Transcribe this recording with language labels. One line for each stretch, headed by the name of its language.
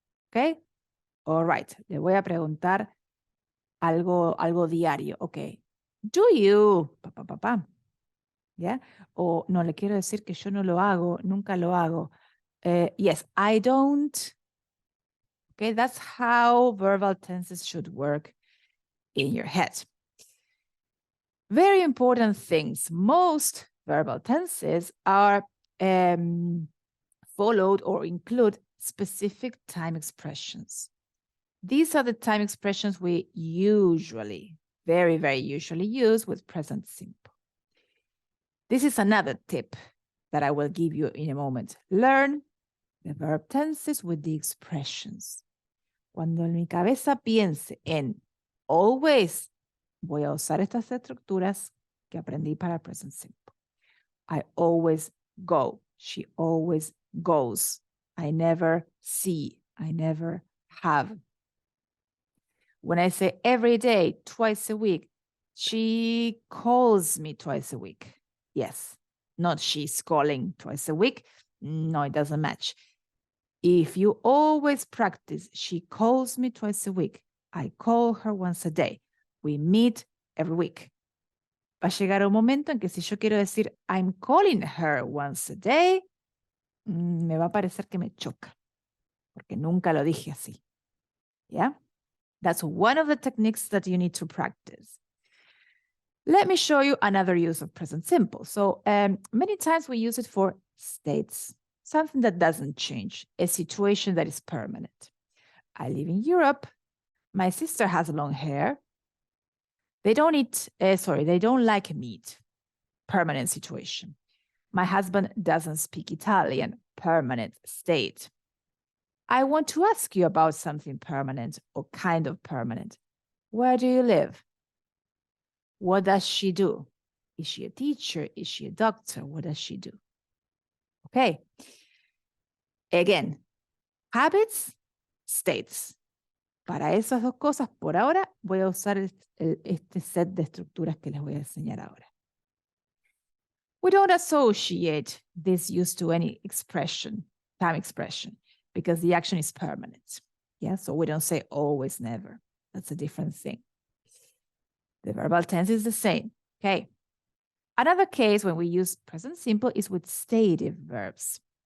English: Okay? All right.
Spanish: Le voy a preguntar algo diario. Okay.
English: Do you,
Spanish: ¿ya? O no, le quiero decir que yo no lo hago, nunca lo hago.
English: Yes, I don't. Okay, that's how verbal tenses should work in your head. Very important things. Most verbal tenses are followed or include specific time expressions. These are the time expressions we usually, very, very usually use with present simple. This is another tip that I will give you in a moment. Learn the verb tenses with the expressions.
Spanish: Cuando en mi cabeza piense en always, voy a usar estas estructuras que aprendí para present simple.
English: I always go. She always goes. I never see. I never have. When I say every day, twice a week, she calls me twice a week. Yes, not she's calling twice a week. No, it doesn't match. If you always practice, she calls me twice a week. I call her once a day. We meet every week.
Spanish: Va a llegar un momento en que si yo quiero decir
English: I'm calling her once a day,
Spanish: me va a parecer que me choca, porque nunca lo dije así.
English: Yeah? That's one of the techniques that you need to practice. Let me show you another use of present simple. So many times we use it for states, something that doesn't change, a situation that is permanent. I live in Europe. My sister has long hair. They don't they don't like meat. Permanent situation. My husband doesn't speak Italian. Permanent state. I want to ask you about something permanent or kind of permanent. Where do you live? What does she do? Is she a teacher? Is she a doctor? What does she do? Okay. Again, habits, states.
Spanish: Para esas dos cosas, por ahora, voy a usar este set de estructuras que les voy a enseñar ahora.
English: We don't associate this use to any expression, time expression, because the action is permanent. Yeah, so we don't say always, never. That's a different thing. The verbal tense is the same. Okay. Another case when we use present simple is with stative verbs.